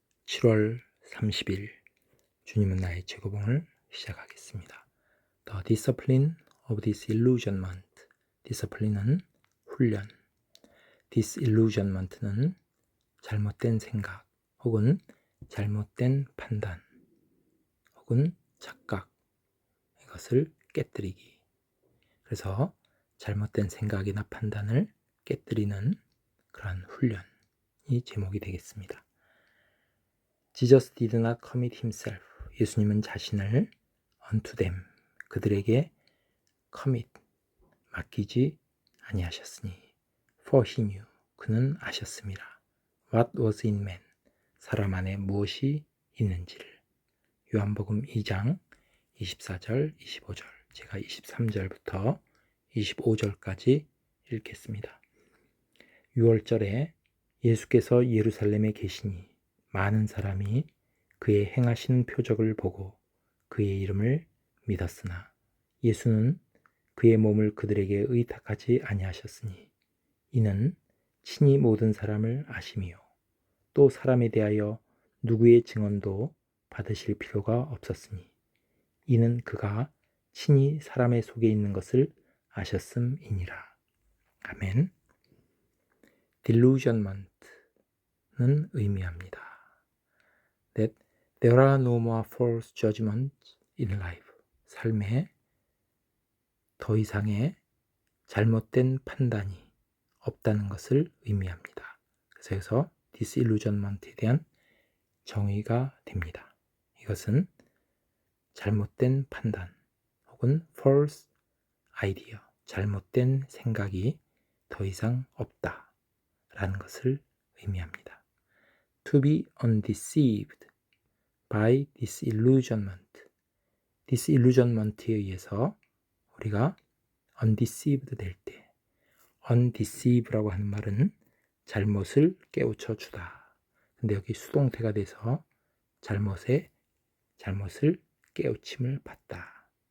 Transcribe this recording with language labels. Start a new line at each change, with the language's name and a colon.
Korean: 7월 30일 주님은 나의 제고봉을 시작하겠습니다.
English: The discipline of disillusionment.
Korean: discipline은 훈련, disillusionment는 잘못된 생각 혹은 잘못된 판단 혹은 착각, 이것을 깨뜨리기. 그래서 잘못된 생각이나 판단을 깨뜨리는 그러한 훈련이 제목이 되겠습니다.
English: Jesus did not commit himself.
Korean: 예수님은 자신을
English: unto them,
Korean: 그들에게 commit, 맡기지 아니하셨으니
English: for he knew,
Korean: 그는 아셨습니다.
English: What was in man,
Korean: 사람 안에 무엇이 있는지를. 요한복음 2장 24절, 25절, 제가 23절부터 25절까지 읽겠습니다. 6월절에 예수께서 예루살렘에 계시니 많은 사람이 그의 행하시는 표적을 보고 그의 이름을 믿었으나 예수는 그의 몸을 그들에게 의탁하지 아니하셨으니 이는 친히 모든 사람을 아심이요 또 사람에 대하여 누구의 증언도 받으실 필요가 없었으니 이는 그가 친히 사람의 속에 있는 것을 아셨음이니라. 아멘. Delusionment는 의미합니다.
English: That there are no more false judgments in life.
Korean: 삶에 더 이상의 잘못된 판단이 없다는 것을 의미합니다. 그래서 여기서 disillusionment에 대한 정의가 됩니다. 이것은 잘못된 판단 혹은
English: false idea,
Korean: 잘못된 생각이 더 이상 없다라는 것을 의미합니다.
English: To be undeceived by disillusionment.
Korean: disillusionment에 의해서 우리가 undeceived 될 때, undeceive라고 하는 말은 잘못을 깨우쳐 주다. 근데 여기 수동태가 돼서 잘못을 깨우침을 받다.